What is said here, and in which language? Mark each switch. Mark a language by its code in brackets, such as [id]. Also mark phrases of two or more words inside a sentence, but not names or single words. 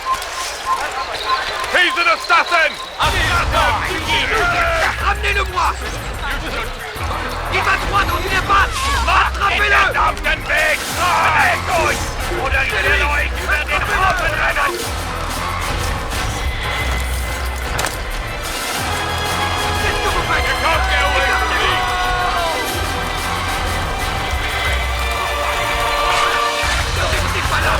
[en] He's an assassin! [fr] Ramenez-le-moi! Il va droit dans une impasse! Attrapez-le! [de] Auf den Weg! Bewegt euch! Oder ich will euch über den Haufen rennen! [fr] Qu'est-ce que vous faites? [en] You can't get away from me! [fr] Ne restez pas là!